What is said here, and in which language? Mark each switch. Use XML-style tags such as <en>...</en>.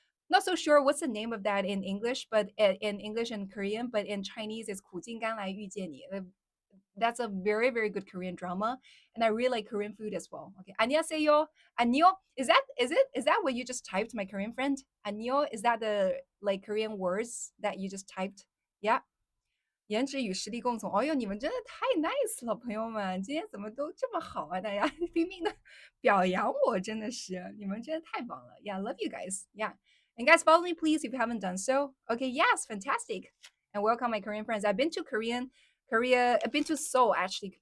<en>Not so sure what's the name of that in English, but in English and Korean, but in Chinese it's 苦尽甘来遇见你. That's a very very good Korean drama, and I really like Korean food as well.</en> <ko>Okay, 안녕하세요. 안녕.</ko> <en>Is that what you just typed, my Korean friend?</en> <ko>안녕.</ko> <en>Is that the like Korean words that you just typed? Yeah.</en> <zh>颜值与实力共存。哦哟，你们真的太 nice 了，朋友们，今天怎么都这么好啊？大家拼命的表扬我，真的是你们真的太棒了。</zh> <en>Yeah, love you guys. Yeah, and guys, follow me please if you haven't done so. Okay, yes, fantastic. And welcome my Korean friends. I've been to Korea. I've been to Seoul actually.</en>